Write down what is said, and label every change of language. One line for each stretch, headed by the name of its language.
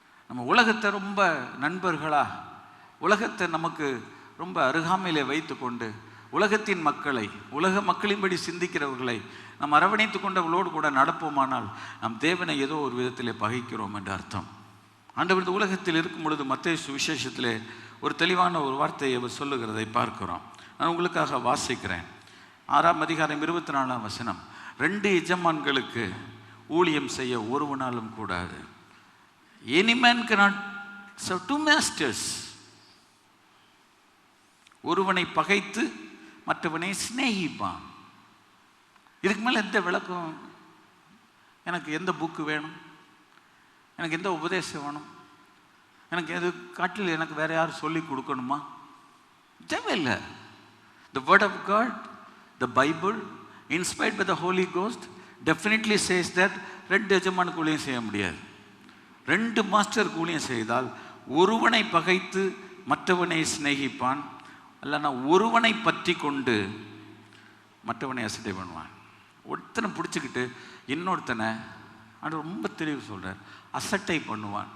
Tamil: நம்ம உலகத்தை ரொம்ப நண்பர்களாக, உலகத்தை நமக்கு ரொம்ப அருகாமையிலே வைத்து கொண்டு உலகத்தின் மக்களை, உலக மக்களின்படி சிந்திக்கிறவர்களை நாம் அரவணைத்து கொண்டு அவளோடு கூட நடப்போமானால் நாம் தேவனை ஏதோ ஒரு விதத்திலே பகைக்கிறோம் என்று அர்த்தம். ஆண்டவர் இந்த உலகத்தில் இருக்கும் பொழுது மத்தேயு சுவிசேஷத்திலே ஒரு தெளிவான ஒரு வார்த்தையை அவர் சொல்லுகிறதை பார்க்கிறோம். நான் உங்களுக்காக வாசிக்கிறேன். 6ஆம் அதிகாரம் 24ஆம் வசனம். 2 எஜமான்களுக்கு ஊழியம் செய்ய ஒருவனாலும் கூடாது.
English: Any man cannot serve 2 masters.
Tamil: ஒருவனை பகைத்து மற்றவனை சிநேகிப்பான். இதுக்கு மேலே எந்த விளக்கம்? எனக்கு எந்த புக்கு வேணும்? எனக்கு எந்த உபதேசம் வேணும்? எனக்கு எது காட்டில் எனக்கு வேற யாரும் சொல்லி கொடுக்கணுமா? தேவையில்லை.
English: The word of God, the Bible, inspired by the Holy Ghost, definitely says that
Tamil: 2 எஜமானுக்கு ஊழியம் செய்ய முடியாது. 2 மாஸ்டருக்கு ஊழியம் செய்தால் ஒருவனை பகைத்து மற்றவனை சிநேகிப்பான், இல்லைன்னா ஒருவனை பற்றி கொண்டு மற்றவனை அசட்டை பண்ணுவான். ஒருத்தனை பிடிச்சிக்கிட்டு இன்னொருத்தனை அது ரொம்ப தெளிவு சொல்கிறார், அசட்டை பண்ணுவான்.